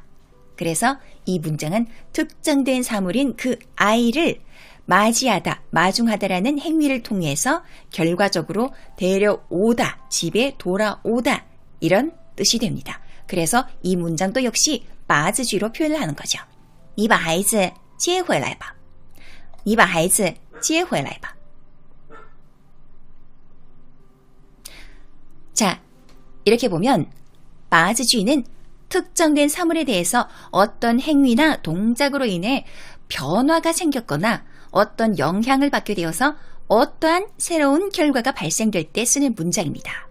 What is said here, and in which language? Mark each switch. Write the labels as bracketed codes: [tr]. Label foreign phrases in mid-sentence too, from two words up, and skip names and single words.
[ko] 그래서 이 문장은 특정된 사물인 그 아이를 맞이하다, 마중하다라는 행위를 통해서 결과적으로 데려오다, 집에 돌아오다 이런 뜻이 됩니다. 그래서 이 문장도 역시 把字句로 표현을 하는 거죠. [zh] 你把孩子接回来吧. 你把孩子接回来吧. [ko] 자, 이렇게 보면 把字句는 특정된 사물에 대해서 어떤 행위나 동작으로 인해 변화가 생겼거나 어떤 영향을 받게 되어서 어떠한 새로운 결과가 발생될 때 쓰는 문장입니다.